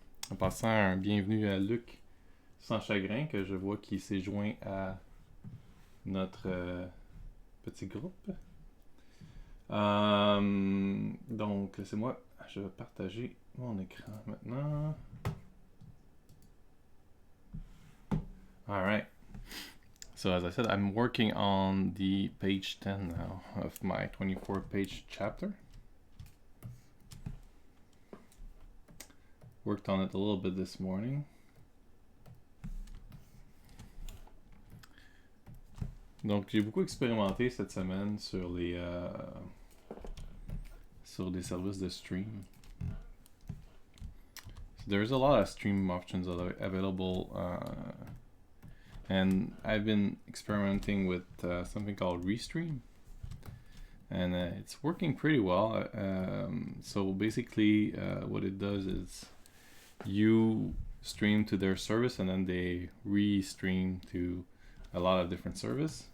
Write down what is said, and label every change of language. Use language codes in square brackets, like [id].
[fr] En passant, un bienvenue à Luc Sans Chagrin que je vois qui s'est joint à notre petit groupe. Donc, laissez-moi, je vais partager mon écran maintenant. [en] Alright. So as I said, I'm working on the page 10 now of my 24-page chapter. Worked on it a little bit this morning. [fr] Donc j'ai beaucoup expérimenté cette semaine sur les des services de stream. [en] So there's a lot of stream options available, and I've been experimenting with something called Restream, and it's working pretty well. So basically, what it does is you stream to their service, and then they re-stream to a lot of different services.